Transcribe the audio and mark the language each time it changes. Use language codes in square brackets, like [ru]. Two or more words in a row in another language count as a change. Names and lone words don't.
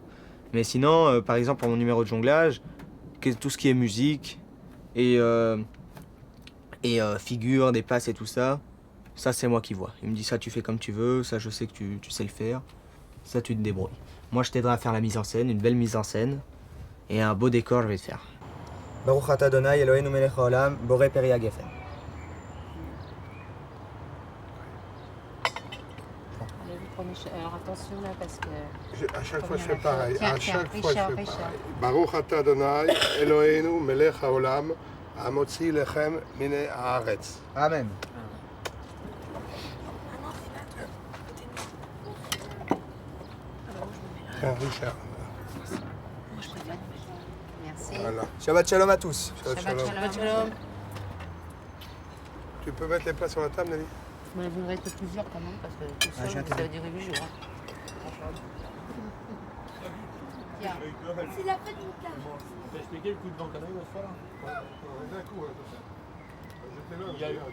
[fr] Mais sinon, par exemple, pour mon numéro de jonglage, tout ce qui est musique et figures, des passes et tout ça, ça c'est moi qui vois. Il me dit ça tu fais comme tu veux, ça je sais que tu sais le faire, ça tu te débrouilles. Moi je t'aiderai à faire la mise en scène, une belle mise en scène et un beau décor je vais te faire. [he] ברוך אתה אדוני אלוהינו מלך העולם, בורא פרי הגפן. [fr] Allez, vous prenez Alors attention là parce que... À chaque fois, je Combien fais pareil. Tiens, À tiens, chaque fois, je Richard, fais Richard. pareil. [he] ברוך אתה אדוני, אלוהינו, מלך העולם, המוציא לחם מן הארץ. [fr] Amen. Tiens, Richard. Merci. Voilà. [he] שבת שלום [fr] à tous. Shabbat Shabbat shalom. shalom. Tu peux mettre les plats sur la table, Nelly? Mais vous êtes plusieurs quand même parce que tout Ah, j'ai seul, un ça va durer 8 jours. Hein. Tiens. C'est la fête du cave. T'as expliqué le coup de vent qu'on a eu l'autre fois là? D'un coup, j'étais là.